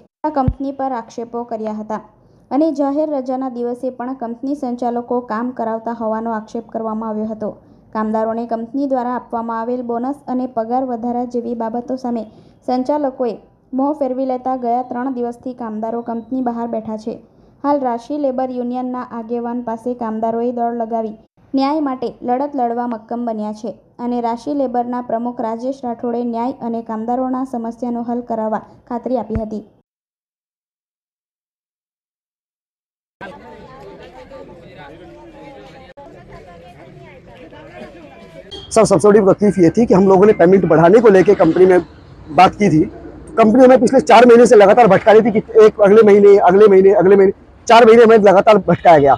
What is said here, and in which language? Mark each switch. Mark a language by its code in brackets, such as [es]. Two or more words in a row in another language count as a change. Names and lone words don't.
[gu] આ કંપની પર આક્ષેપો કર્યા હતા અને જાહેર રજાના દિવસે પણ કંપની સંચાલકો કામ કરાવતા હોવાનો આક્ષેપ કરવામાં આવ્યો હતો। કામદારોને કંપની દ્વારા આપવામાં આવેલ બોનસ અને પગાર વધારા જેવી બાબતો સામે સંચાલકોએ મોં ફેરવી લેતા ગયા 3 દિવસથી કામદારો કંપની બહાર બેઠા છે। હાલ રાશિ લેબર યુનિયનના આગેવાન પાસે કામદારોએ દૌડ લગાવી ન્યાય માટે લડત લડવા મક્કમ બન્યા છે અને રાશિ લેબરના પ્રમુખ રાજેશ રાઠોડે ન્યાય અને કામદારોના સમસ્યાનો હલ કરાવા ખાતરી આપી હતી। [hi] सर सबसे बड़ी तकलीफ ये थी कि हम लोगों ने पेमेंट बढ़ाने को लेके कंपनी में बात की थी। कंपनी हमें पिछले 4 महीने से लगातार भटका रही थी कि एक अगले महीने 4 महीने हमें लगातार भटकाया गया।